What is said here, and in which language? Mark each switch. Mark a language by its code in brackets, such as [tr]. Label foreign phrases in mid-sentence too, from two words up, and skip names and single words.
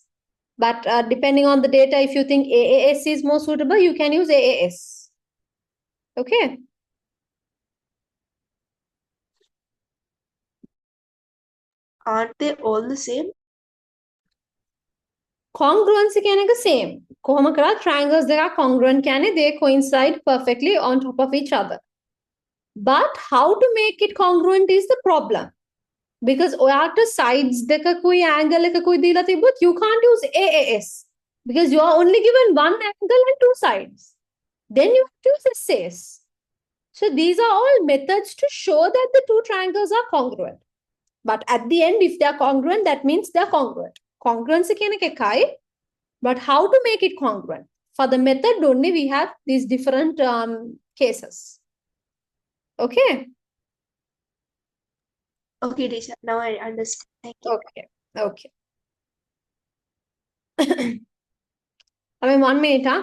[en] But depending on the data, if you think AAS is more suitable, you can use AAS. Okay. Aren't they all the same? Congruency can be same. [si] කොහොම කරත් [en] triangles දෙක congruent කියන්නේ they coincide perfectly on top of each other. But how to make it congruent is the problem. Because [si] ඔයාට sides දෙකකුයි angle එකකුයි දීලා තිබ්බොත් [en] you can't use AAS because you are only given one angle and two sides. Then you have to use SAS. So these are all methods to show that the two triangles are congruent. But at the end, if they are congruent, that means they are congruent. [si] Congruency කියන එක එකයි. [en] But how to make it congruent? For the method only, we have these different cases. Okay. Okay, teacher. Now I understand. Thank you. Okay. Okay. I mean, 1 minute, huh?